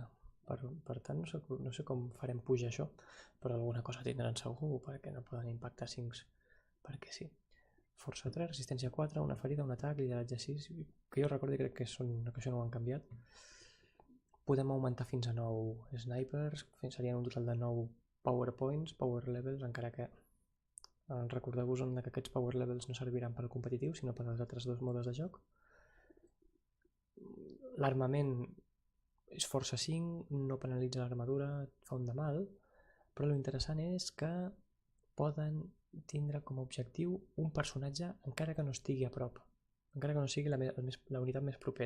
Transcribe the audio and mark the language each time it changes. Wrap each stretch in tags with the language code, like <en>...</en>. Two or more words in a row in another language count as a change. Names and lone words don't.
<ca>Per tant, no sé com farem pujar això, però alguna cosa tindran segur perquè no poden impactar 5 perquè sí. Força 3, resistència 4, una ferida, un atac, lideratge 6, que jo recordo i crec que això no ho han canviat. Podem augmentar fins a 9 snipers, serien un total de 9</ca> <en>power points, power levels,</en> <ca>encara que recordeu-vos que aquests</ca> <en>power levels</en> <ca>no serviran per al competitiu, sinó per als altres 2 modes de joc. L'armament és força 5, no penalitza l'armadura, fa un de mal, però l'interessant és que poden tindre com a objectiu un personatge encara que no estigui a prop, encara que no sigui la unitat més propera.</ca>